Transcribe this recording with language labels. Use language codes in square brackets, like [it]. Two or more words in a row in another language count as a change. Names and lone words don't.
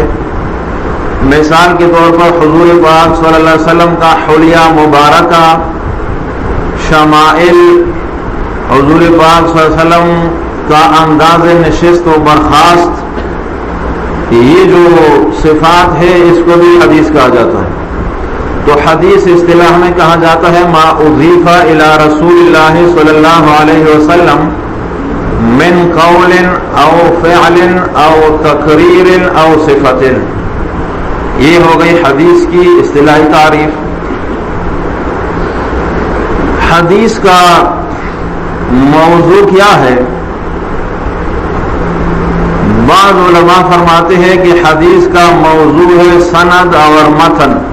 [ur] مثال کے طور پر حضور پاک صلی اللہ علیہ وسلم کا حلیہ مبارکہ، شمائل، حضور پاک صلی اللہ علیہ وسلم کا انداز نشست و برخاست، یہ جو صفات ہے اس کو بھی حدیث کہا جاتا ہے. تو حدیث اصطلاح میں کہا جاتا ہے [ar] ما اضیف الی رسول اللہ صلی اللہ علیہ وسلم من قول او فعل او تقریر او صفت. [ur] یہ ہو گئی حدیث کی اصطلاحی تعریف. حدیث کا موضوع کیا ہے؟ بعض علماء فرماتے ہیں کہ حدیث کا موضوع ہے سند اور متن.